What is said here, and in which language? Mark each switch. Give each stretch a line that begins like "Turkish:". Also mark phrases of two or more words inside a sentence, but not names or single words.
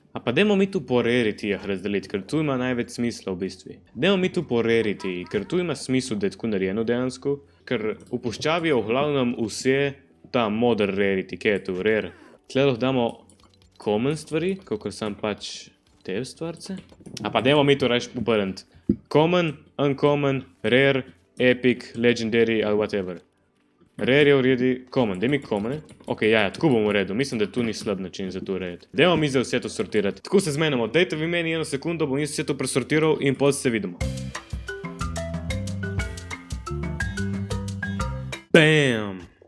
Slovenian: A pa dajmo mi tu po rarity razdeliti, ker tu ima največ smisla v bistvu. Dajmo mi tu po rarity, ker tu ima smisel, da je tako narejeno dejansko, ker v puščavi je v glavnem vse ta
English: modern rarity,
Slovenian: kaj je tu, rare. Tle lahko damo common stvari, kakor sam pač te stvarce. A pa dajmo mi tu reč obrniti.
English: Common, uncommon, rare, epic, legendary ali whatever.
Slovenian: Rare je v redi, common, daj mi common. Tako bom v redu, mislim, da tu ni slab način za to urediti. Dajmo mi za vse to sortirati. Tako se zmenimo, dajte vi meni 1 sekundo, bom jaz vse to presortiral in pol se vidimo. Bam!